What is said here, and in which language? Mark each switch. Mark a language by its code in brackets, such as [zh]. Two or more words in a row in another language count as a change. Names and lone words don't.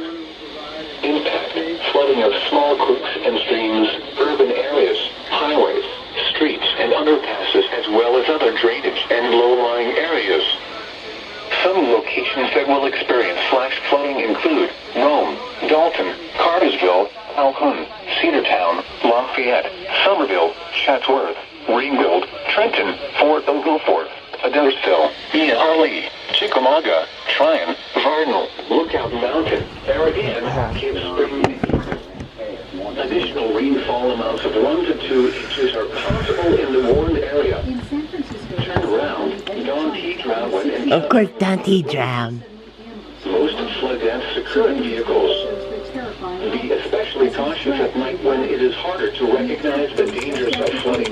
[en] Impact: flooding of small creeks and streams, urban areas, highways, streets and underpasses, as well as other drainage and low-lying areas. Some locations that will experience flash flooding include Rome, Dalton, Cartersville, Calhoun, Cedartown, Lafayette, Somerville, Chatsworth, Greenville, Trenton, Fort Oglethorpe, Adelsville, Arley, Chickamauga, Tryon, Vernal, Lookout Mountain, Aragon, Cave Spring. Additional rainfall amounts of 1 to 2 inches are possible in the warned area. Turn around, Don T. drowned and of course, Dante drowned. most flood deaths occur in vehicles. Be especially cautious at night when it is harder to recognize the dangers of flooding.